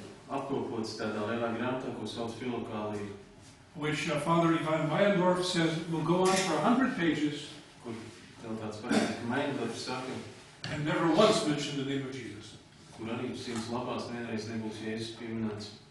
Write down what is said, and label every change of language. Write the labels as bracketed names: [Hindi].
[Latvian] Apkopots tādā lielā grāmatā, ko sauc Filokālija, [English] Which Father Ivan Meyendorff says will go on for 100 pages [Latvian] kur tev tāds parasti, ka Meyendorffs saka, [English] and never once mention the name of Jesus. [Latvian] kur arī 100 lapās vienreiz nebūs Jēzus pieminēts.